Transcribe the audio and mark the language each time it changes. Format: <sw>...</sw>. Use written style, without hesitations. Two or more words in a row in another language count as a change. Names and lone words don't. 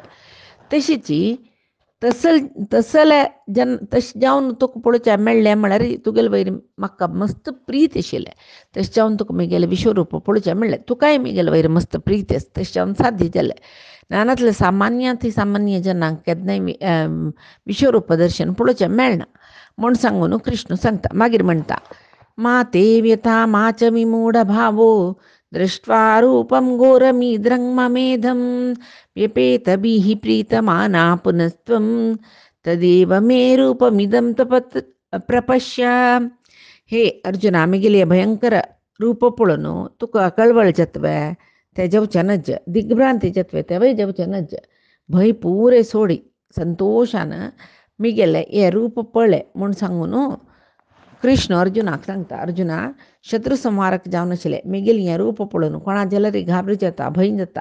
<kok>तशीच तसले तशें जावन तुका पळोवचें मेळ्ळें म्हळ्यार तुगेले वयर म्हाका मस्त प्रीत आशिल्लें. तशें जावन तुका म्हगेलें विश्वरूप पळोवचें मेळ्ळें. तुकाय म्हगेले वयर मस्त प्रीत आसा तशें जावन साध्य जालें. नानातले सामान्यांतय सामान्य जनांक केन्नाय विश्वरूप दर्शन पळोवचें मेळना म्हूण सांगून कृष्ण सांगता.</kok> <sa>मागीर म्हणटा मा ते व्यथा मा च विमूढ भावो दृष्ट्वा रूपम घोरमीद्रं ममेधं व्यपेतभिः प्रीतमाना पुनस्त्वं तदेव मे रूपमिदं प्रपश्य.</sa> <kok>हे अर्जुना म्हगेलें भयंकर रूप पळोवन तुका कळवळ जातवे ते जेवचे नज दिग्भ्रांती जातवे तेवय जेवचे नज. भंय पुरे सोडी संतोशान म्हगेलें हें रूप पळय म्हूण सांगून कृष्ण अर्जुनाक सांगता, अर्जुना शत्रू संहारक जावन आशिल्ले मिगेल हें रूप पळोवन कोणा जाल्यार घाबरी जाता, भंय जाता.</kok>